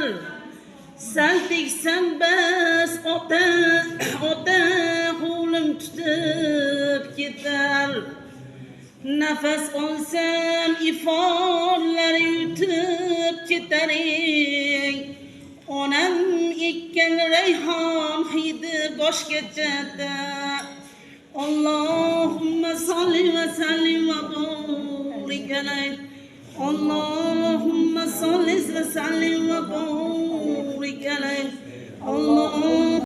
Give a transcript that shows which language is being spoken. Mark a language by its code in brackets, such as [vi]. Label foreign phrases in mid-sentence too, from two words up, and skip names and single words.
[uz] Sal tegsam bas ota qo'lim tutib ketar. Nafas olsam iforlar yutib ketar. Onam ekkan rayhon hidi boshqachada. [ar] اللهم صل وسلم وبارك عليه. اللهم صل وسلم وبارك عليه. Allah